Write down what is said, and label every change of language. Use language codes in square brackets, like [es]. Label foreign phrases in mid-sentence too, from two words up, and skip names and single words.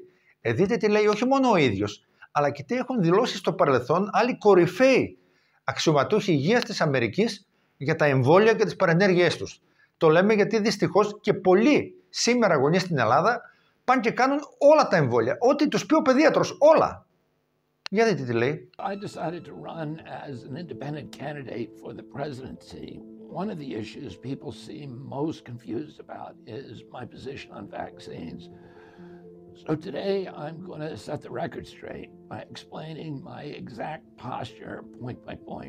[el] Δείτε τι λέει όχι μόνο ο ίδιος, αλλά και τι έχουν δηλώσει στο παρελθόν άλλοι κορυφαίοι αξιωματούχοι υγείας της Αμερικής για τα εμβόλια και τις παρενέργειές τους. Το λέμε γιατί δυστυχώς και πολλοί σήμερα γονείς στην Ελλάδα πάνε και κάνουν όλα τα εμβόλια. Ό,τι τους πει ο παιδίατρος, όλα. Για δείτε τι λέει. [en] I decided to run as an independent candidate for the presidency. One of the issues people seem most confused about is my position on vaccines. So today I'm going to set the record straight by explaining my exact posture point by point.